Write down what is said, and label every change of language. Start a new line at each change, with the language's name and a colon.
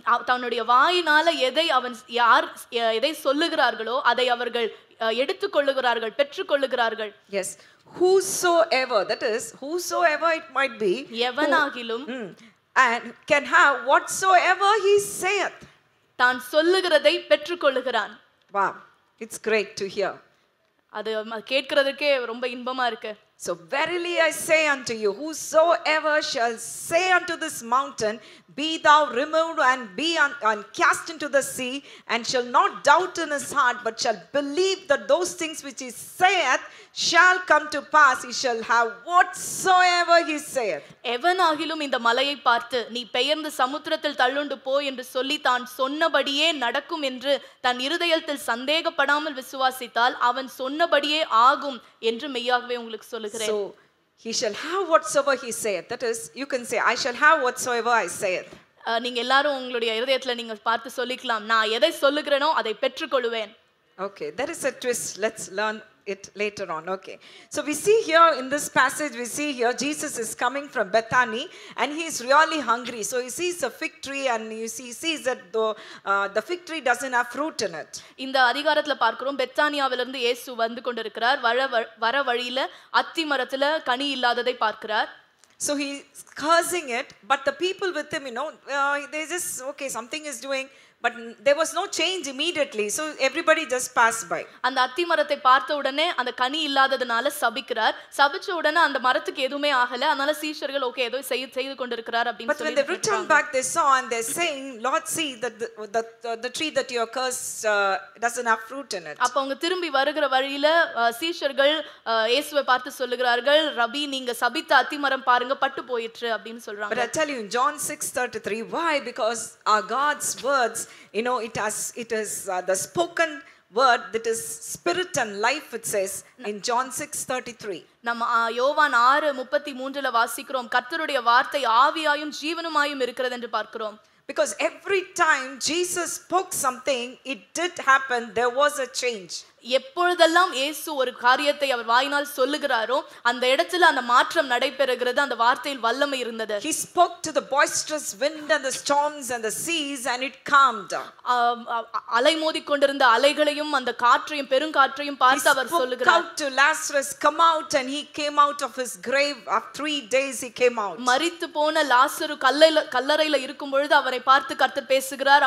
Tamil: தன்னுடைய வாயினால எதை சொல்லுகிறார்களோ அதை அவர்கள் எடுத்துக்கொள்ளுகிறார்கள், பெற்றுக்கொள்ளுகிறார்கள்.
English: Yes, whosoever, that is whosoever it might be,
Tamil: எவனாகிலும்
English: and can have whatsoever he saith.
Tamil: தான் சொல்லுகிறதை பெற்றுக்கொள்ளுகிறான்.
English: Wow, it's great to hear.
Tamil: அது கேட்கிறதுக்கே ரொம்ப இன்பமா இருக்கு.
English: So verily I say unto you, whosoever shall say unto this mountain, be thou removed and be and cast into the sea, and shall not doubt in his heart, but shall believe that those things which he saith shall come to pass, he shall have whatsoever he saith.
Tamil: எவனாகிலும் இந்த மலையை பார்த்து நீ பெயர்ந்து சமுத்திரத்தில் தள்ளுண்டு போ என்று சொல்லி தான் சொன்னபடியே நடக்கும் என்று தன் இருதயத்தில் சந்தேகப்படாமல் விசுவாசித்தால் அவன் சொன்னபடியே ஆகும் என்று மெய்யாகவே உங்களுக்கு சொல்லுகிறேன்.
English: So he shall have whatsoever he saith. That is, you can say, I shall have whatsoever I saith.
Tamil: நீங்க எல்லாரும் உங்களுடைய இதயத்துல நீங்க பார்த்து சொல்லிக்கலாம், நான் எதை சொல்லுகிறேனோ அதை பெற்றுக்கொள்வேன்.
English: Okay, there is a twist. Let's learn it later on. Okay, so we see here in this passage, Jesus is coming from Bethany and he is really hungry. So he sees a fig tree and he sees that the fig tree doesn't have fruit in it.
Tamil: இந்த அதிகாரத்துல பார்க்கிறோம், பெத்தானியாவிலிருந்து இயேசு வந்து கொண்டிருக்கிறார். வர வழியில அத்தி மரத்துல கனி இல்லாததை பார்க்கிறார்.
English: So he's cursing it, but the people with him, they just, okay, something is doing, but there was no change immediately. So everybody just passed by.
Tamil: அந்த அத்தி மரத்தை பார்த்த உடனே அந்த கனி இல்லாததனால சபிக்கிறார். சபிச்ச உடனே அந்த மரத்துக்கு எதுவுமே ஆகல. அதனால சீஷர்கள் ஓகே ஏதோ செய்து கொண்டிருக்கிறார் அப்படினு சொல்லி.
English: But when they returned back, they saw and they're saying, Lord, see that the tree that you are cursed doesn't have fruit in it.
Tamil: அப்ப அவங்க திரும்பி வருகிற வழியில சீஷர்கள் இயேசுவை பார்த்து சொல்லுகிறார்கள், ரபி நீங்க சபித்த அத்தி மரம் பாருங்க பட்டு போயிற்று அப்படினு சொல்றாங்க.
English: But I tell you in John 6:33, why? Because our God's words, it is the spoken word that is spirit and life, it says in John 6:33.
Tamil: நம்ம யோவான் 6:33ல வாசிக்கிறோம், கர்த்தருடைய வார்த்தை ஆவியாயும் ஜீவனுமாயும் இருக்கிறது என்று பார்க்கிறோம்.
English: Because every time Jesus spoke something, it did happen, there was a change.
Tamil: எப்பொழுதெல்லாம் இயேசு ஒரு காரியத்தை அவர் வாயினால் சொல்லுகிறாரோ அந்த இடத்துல அந்த மாற்றம் நடைபெறுகிறது. அந்த வார்த்தையில் வல்லமை இருந்தது.
English: He spoke to the boisterous wind and the storms and the seas and it calmed.
Tamil: அலைமோதி கொண்டிருந்த அலைகளையும் அந்த காற்றையும் பெருங்காற்றையும் பார்த்து அவர் சொல்லுகிறார்.
English: He spoke out to Lazarus, come out, and he came out of his grave. After 3 days he came out.
Tamil: மரித்து போன லாசரு கல்லறையில இருக்கும் பொழுது அவரை பார்த்து கர்த்தர் பேசுகிறார்.